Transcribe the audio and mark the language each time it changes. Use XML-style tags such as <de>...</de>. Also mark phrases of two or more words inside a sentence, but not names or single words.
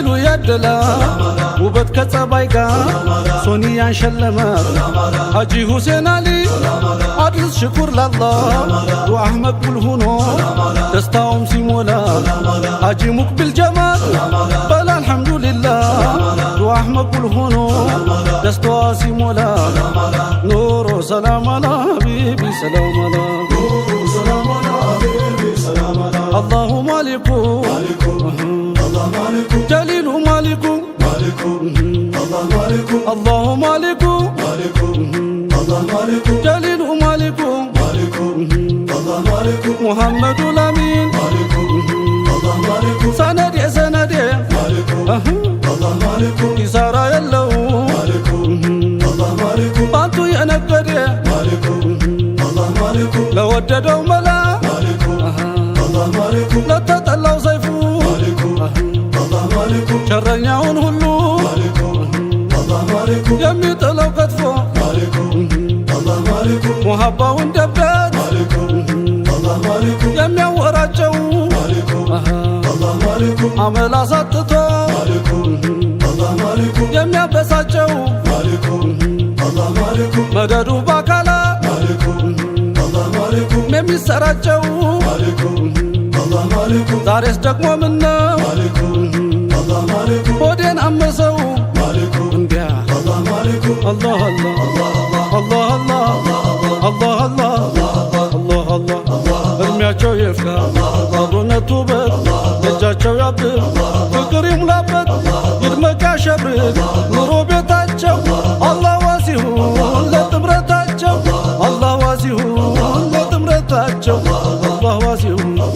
<am>ያደላ ውበት ከጸባይ ጋር ሶኒያን ሸለመት ሐጂ ሁሴን አሊ አድርስ</am> <ar>شكر لله</ar> <am>ዱዓህ መቅቡል ሆኖ ደስታውም ሲሞላ ሐጂ ሙቅቢል ጀማል በል አልሐምዱሊላህ ዱዓህ መቅቡል ሆኖ ደስታዋ ሲሞላ</am> <ar>نور سلام على حبيبي سلام على نور سلام على حبيبي سلام على الله مالك الله مالك جليل مالك مالك الله مالك الله مالك مالك الله مالك جليل مالك مالك الله مالك محمد الأمين مالك الله مالك</ar> <am>ሰነዴ ሰነዴ</am> <ar>مالك الله مالك</ar> <am>ይሰራ የለው</am> <ar>مالك الله مالك</ar> <am>ባንቱ የነገደ</am> <ar>مالك الله مالك</ar> <am>ለወደደው መላ</am> <ar>مالك الله مالك</ar> <am>ለተጠላው ሰይፉ</am> <ar>مالك الله مالك</ar> <am>ሸረኛውን ሁሉ</am> <ar>مالك الله مالك</ar> <am>የሚጥለው ከትፎ</am> <ar>مالك الله مالك</ar> <am>ሙሐባውን ደበት</am> <ar>مالك الله مالك</ar> <am>የሚያወራጨው</am> <ar>مالك الله مالك</ar> <am>አመል አሳጥቶ</am> <ar>مالك الله مالك</ar> <am>የሚያበሳጨው</am> <ar>مالك الله مالك</ar> <am>መደዱ ባካላ</am> <ar>مالك الله مالك</ar> <am>የሚሰራጨው</am> <ar>مالك الله مالك</ar> <am>ዛሬስ ደግሞ ምነው</am> <ar>مالك الله مالك</ar> <am>ሆዴን አመሰው</am> <ar>مالك</ar> <am>እንዲያ</am> <ar>الله مالك</ar> <am>አላህ አላህ አላህ አላህ አላህ አላህ አላህ እድሜያቸው ይፍካ አብሮነቱ በት እጃቸው ያብብ ፍቅር ይሙላበት ይድመቅ ያሸብርቅ ኑሮ ቤታቸው አላህ ዋሲሁን ለጥምረታቸው አላህ ዋሲሁን ለጥምረታቸው አላህ ዋሲሁን</am>